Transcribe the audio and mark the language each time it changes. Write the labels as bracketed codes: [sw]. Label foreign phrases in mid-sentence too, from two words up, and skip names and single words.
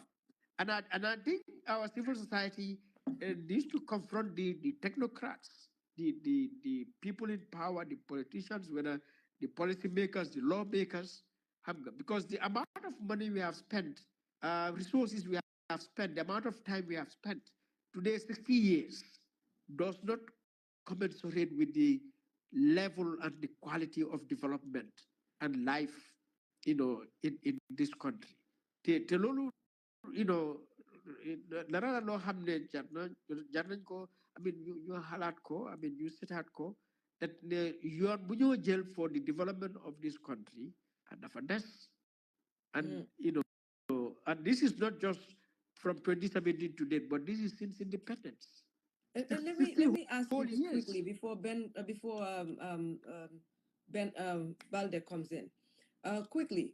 [en] And I think our civil society needs to confront the technocrats, the people in power, the politicians, whether the policymakers, the lawmakers, because the amount of money we have spent, resources we have spent, the amount of time we have spent today, 60 years, does not commensurate with the level and the quality of development and life, in this country. [wo] Te lolu, dara loo xam ne jar nañ ko, [en] I mean, [wo] ñu xalaat ko, [en] I mean, [wo] ñu seetaat ko, that ne yoon bu ñoo jël [en] for the development of this country, [wo] and dafa des. [en] And, and this is not just from 2017 to date, but this is since independence. And let me ask you this quickly before Ben Baldeh comes in. Quickly.